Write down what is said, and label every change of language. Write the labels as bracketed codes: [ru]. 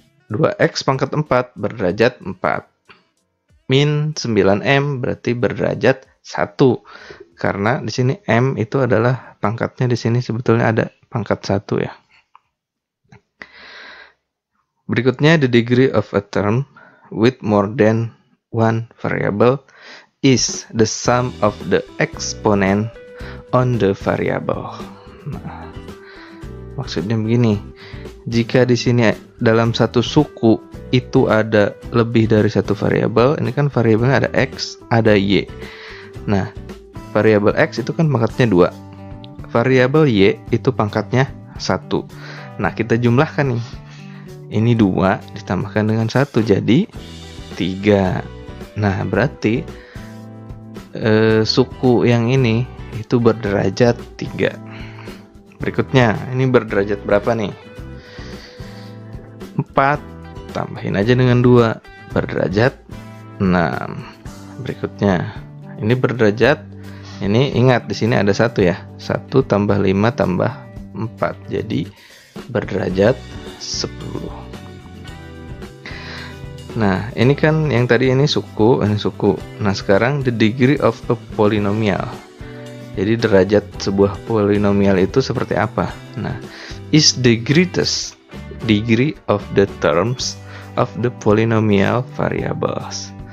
[id] 2x pangkat 4 berderajat 4. Min 9m berarti berderajat 1. Karena di sini m itu adalah pangkatnya, di sini sebetulnya ada pangkat 1 ya. [en] Berikutnya, the degree of a term with more than one variable is the sum of the exponent on the variable. [id] Nah, maksudnya begini. Jika di sini dalam satu suku itu ada lebih dari satu variabel, ini kan variabelnya ada x, ada y. Nah, variabel x itu kan pangkatnya 2. Variabel y itu pangkatnya 1. Nah, kita jumlahkan nih. Ini 2 ditambahkan dengan 1 jadi 3. Nah, berarti suku yang ini itu berderajat 3. Berikutnya, ini berderajat berapa nih? 4. Tambahin aja dengan 2, berderajat 6. Berikutnya, ini berderajat, ini ingat di sini ada 1 ya. 1 tambah 5 tambah 4, jadi berderajat 10. Nah, ini kan yang tadi ini suku, ini suku. Nah, sekarang [en] the degree of a polynomial. [id] Jadi derajat sebuah polinomial itu seperti apa? [en] Nah, is the greatest degree of the terms of the polynomial variables.